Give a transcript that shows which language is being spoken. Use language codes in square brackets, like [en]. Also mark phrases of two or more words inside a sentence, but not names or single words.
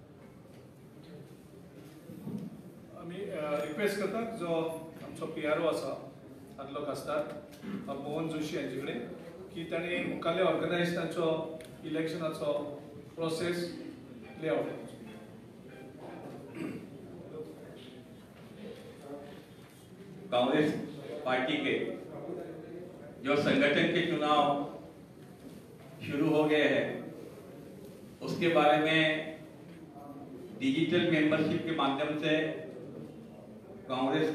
[kok] आमी रिक्वेस्ट करतात जो आमचो PRO आसा आदलो खासदार मोहन जोशी हांचे कडेन की ताणें मुखाल्ले ऑर्गनायज तांचो इलेक्शनाचो प्रोसेस लेआउट करचो. [hi] कांग्रेस पार्टी के जो संगठन के चुनाव शुरू हो गए हैं उसके बारे में डिजिटल मेंबरशिप के माध्यम से कांग्रेस